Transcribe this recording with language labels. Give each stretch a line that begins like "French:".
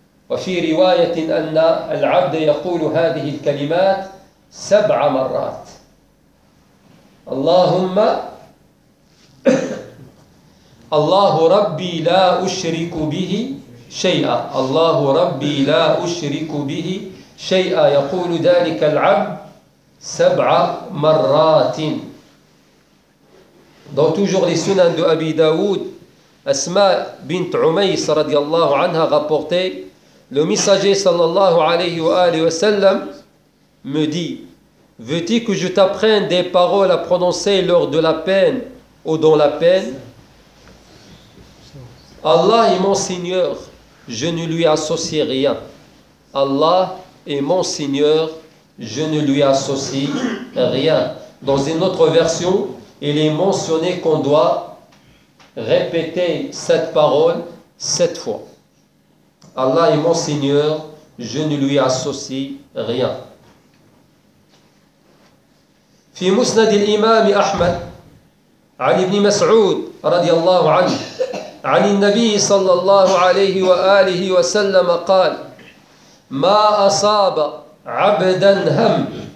Arabic: وفي رواية أن العبد يقول هذه الكلمات 7 مرات: اللهم، الله ربي لا أشرك به شيئا، الله ربي لا أشرك به شيئا، يقول ذلك العبد 7 مرات.
French: Dans toujours les sunan de Abi Daoud, Asma bint Umays radiallahu anha rapportait: le messager sallallahu alayhi wa sallam me dit: veux-tu que je t'apprenne des paroles à prononcer lors de la peine ou dans la peine? Allah est mon Seigneur, je ne lui associe rien. Allah est mon Seigneur, je ne lui associe rien. Dans une autre version, il est mentionné qu'on doit répéter cette parole 7 fois. Allah est mon Seigneur, je ne lui associe rien.
Arabic: في مسند الإمام أحمد عن ابن مسعود رضي الله عنه عن النبي صلى الله عليه وآله وسلم قال: ما أصاب عبدا هم،